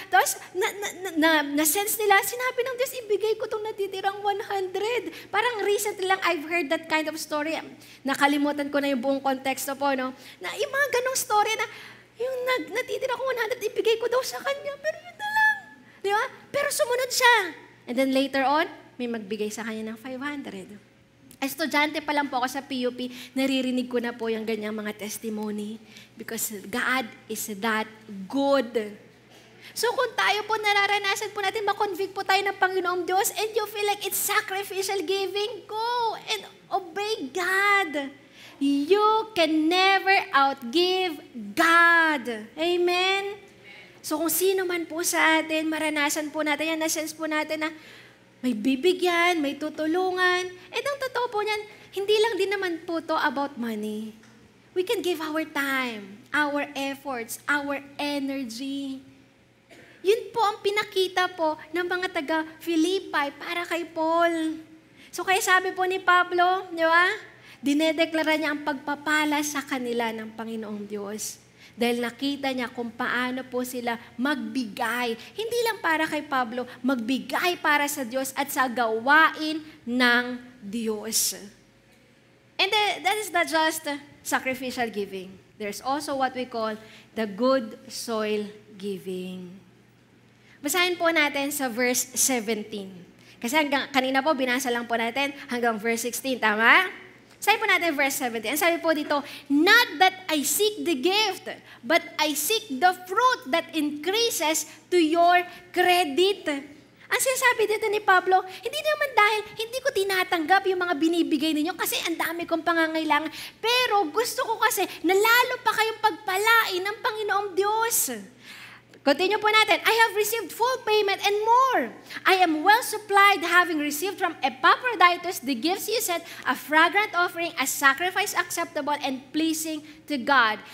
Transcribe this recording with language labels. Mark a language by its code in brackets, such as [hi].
[tl] Tapos, na-sense nila, sinabi ng Diyos, ibigay ko itong natitirang 100. [en] Parang recently lang, I've heard that kind of story. [tl] Nakalimutan ko na yung buong konteksto po, no? Na yung mga ganong story na, yung natitira ko 100, ibigay ko daw sa kanya. Pero yun na lang. Di ba? Pero sumunod siya. [en] And then later on, [tl] may magbigay sa kanya ng 500. Estudyante pa lang po ako sa PUP, naririnig ko na po yung ganyang mga testimony [en] because God is that good. [tl] So kung tayo po nararanasan po natin, makonvict po tayo ng Panginoong Diyos [en] and you feel like it's sacrificial giving, go and obey God. You can never outgive God. [tl] Amen? So kung sino man po sa atin, maranasan po natin yan, na-sense po natin na may bibigyan, may tutulungan. And ang totoo po niyan, hindi lang din naman po to about money. [en] We can give our time, our efforts, our energy. [tl] Yun po ang pinakita po ng mga taga-Philippi para kay Paul. So kaya sabi po ni Pablo, di ba? Dinedeklara niya ang pagpapala sa kanila ng Panginoong Diyos. Dahil nakita niya kung paano po sila magbigay. Hindi lang para kay Pablo, magbigay para sa Diyos at sa gawain ng Diyos. [en] And that is not just sacrificial giving. There's also what we call the good soil giving. [tl] Basahin po natin sa verse 17. Kasi kanina po, binasa lang po natin hanggang verse 16. Tama? Sabi po natin verse 17. Ang sabi po dito, [en] not that I seek the gift, but I seek the fruit that increases to your credit. [tl] Ang sinasabi dito ni Pablo, hindi naman dahil hindi ko tinatanggap yung mga binibigay ninyo kasi ang dami kong pangangailangan. Pero gusto ko kasi na lalo pa kayong pagpalain ng Panginoong Diyos. Continue po natin. [en] I have received full payment and more. I am well supplied, having received from Epaphroditus the gifts you sent, a fragrant offering, a sacrifice acceptable and pleasing to God.